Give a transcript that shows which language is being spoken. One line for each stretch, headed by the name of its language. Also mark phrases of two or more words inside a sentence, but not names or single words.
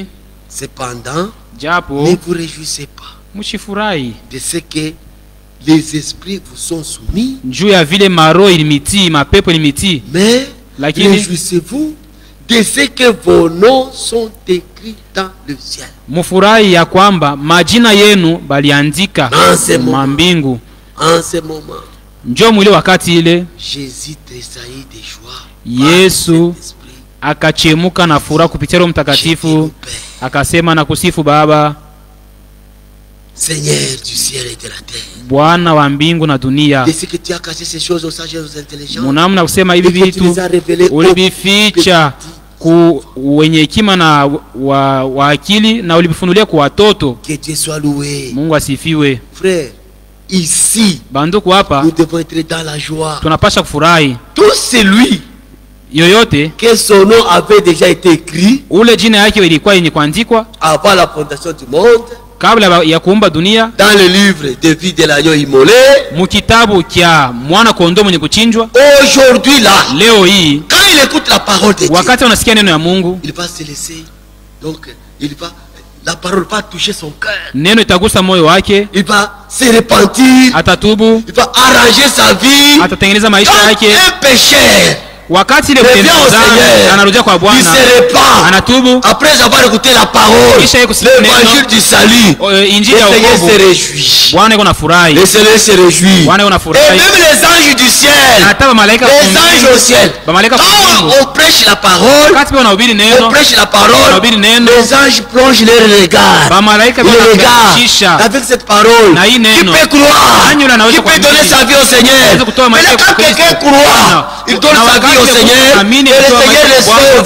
French: Cependant, ne vous réjouissez pas de ce que les esprits vous sont soumis, mais réjouissez-vous de ce que vos noms sont écrits dans le ciel.
Swahili: Mufurahi ya kwamba majina yenu baliandika mambingu.
French: En ce moment,
Swahili: njo mwile wakati ile
French: Jésus tressaillit de joie.
Swahili: Yesu akachemuka na furaha kupitia Roho Mtakatifu Akasema na kusifu Baba,
French: Seigneur du ciel et de la terre.
Swahili: Bwana wa mbingu na dunia.
French: De ce que tu as caché ces choses aux sages et aux intelligents.
Swahili: Munamna kusema hivi vitu ulibificha ku wenye hekima na wa akili na ulibifunulia kwa watoto.
French: Que Dieu soit loué.
Swahili: Mungu asifiwe.
French: Frère, ici,
Swahili: banduku hapa
French: nous devons être dans la joie.
Swahili: Tunapasha kufurahi.
French: Tout celui
Swahili: yoyote
French: que son nom avait déjà été écrit
Swahili: ule jina yake ilikuwa yenye kuandikwa
French: avant la fondation du monde,
Swahili: kabla ya kuumba dunia,
French: dans le livre de vie de l'agneau immolé,
Swahili: mukitabu kya mwana kondoo mwenye kuchinjwa.
French: Aujourd'hui là,
Swahili: leo hii,
French: quand il écoute la parole de Dieu,
Swahili: wakati unasikia neno ya Mungu,
French: il va se laisser, donc il va, la parole va toucher son cœur,
Swahili: neno itagusa moyo wake,
French: il va se repentir,
Swahili: atatubu,
French: il va arranger sa vie,
Swahili: atatengeneza maisha yake.
French: Un pécheur,
Swahili: wakati ile anarudia kwa Bwana, anatubu,
French: après avoir écouté la parole, l'évangile du salut, le Seigneur se réjouit.
Swahili: Bwana yuko na furahi,
French: le Seigneur se réjouit.
Swahili: Bwana yuko na furahi.
French: Et même les anges du ciel, les anges au ciel, quand on prêche la parole, on prêche la parole, les anges plongent leur regard, le regard avec cette parole. Qui peut croire? Qui peut donner sa vie au Seigneur? Mais quand quelqu'un croit, il donne sa vie au Seigneur, et le Seigneur le sauve.